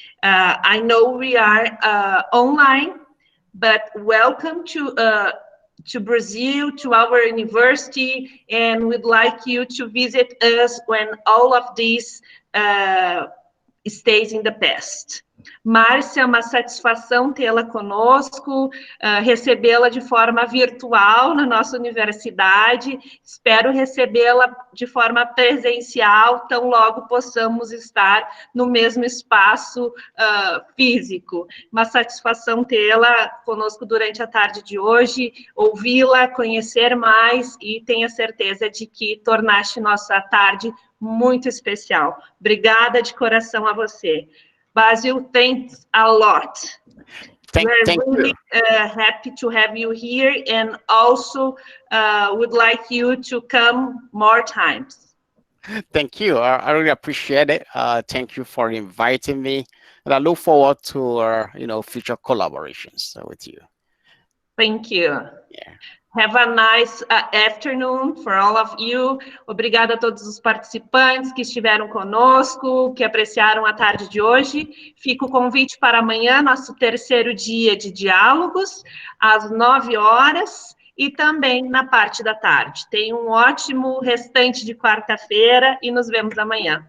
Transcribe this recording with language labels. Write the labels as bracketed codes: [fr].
[en] I know we are online, but welcome to Brazil, to our university, and we'd like you to visit us when all of this stays in the past. [pt] Márcia, é uma satisfação tê-la conosco, recebê-la de forma virtual na nossa universidade. Espero recebê-la de forma presencial, tão logo possamos estar no mesmo espaço físico. Uma satisfação tê-la conosco durante a tarde de hoje, ouvi-la, conhecer mais, e tenha certeza de que tornaste nossa tarde muito especial. Obrigada de coração a você. [en] Basil, thanks a lot. We're really happy to have you here, and also would like you to come more times. Thank you. I really appreciate it. Thank you for inviting me, and I look forward to our, future collaborations with you. Thank you. Yeah. Have a nice afternoon for all of you. [pt] Obrigada a todos os participantes que estiveram conosco, que apreciaram a tarde de hoje. Fica o convite para amanhã, nosso terceiro dia de diálogos, às 9 horas, e também na parte da tarde. Tenha um ótimo restante de quarta-feira e nos vemos amanhã.